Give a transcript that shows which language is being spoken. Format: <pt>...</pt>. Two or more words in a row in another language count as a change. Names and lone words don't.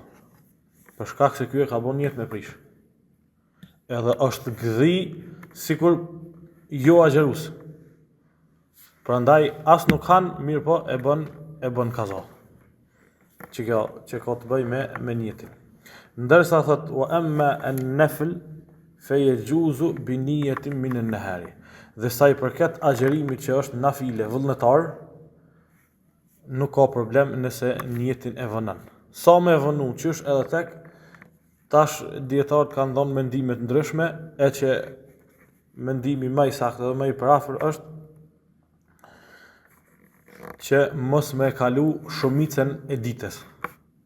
<sq>Për shkak se ky e ka bën niyet me prish. Edhe është gdhi sikur jo agjerues. Prandaj as nuk han, mirë po e bën kaza. Që ka të bëj me niyetin. Ndërsa thot</sq> <ar>وأما النفل فيجوز بنية من النهار.</ar> <sq>Dhe sa i përket agjerimit që është nafile vullnetar, nuk ka problem nëse niyetin e vënon. Sa me vënu qysh edhe tek tash dietarët kanë dhënë mendime të ndryshme, e që mendimi më i saktë dhe më i parafër është që mos me kalu shumicën e ditës.</sq>